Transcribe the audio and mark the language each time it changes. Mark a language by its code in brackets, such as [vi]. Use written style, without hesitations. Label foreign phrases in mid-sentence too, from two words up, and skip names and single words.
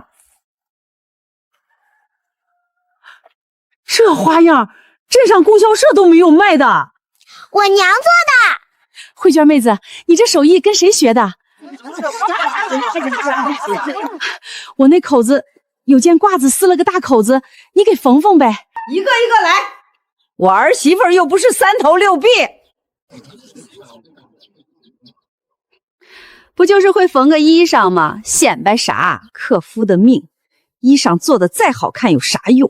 [zh] 這花樣，鎮上供銷社都沒有賣的。我娘做的。慧娟妹子，你這手藝跟誰學的？我那口子有件褂子撕了個大口子，你給縫縫唄。一個一個來，我兒媳婦又不是3頭6臂。不就是會縫個衣裳嗎？顯擺啥？克夫的命，衣裳做的再好看有啥用？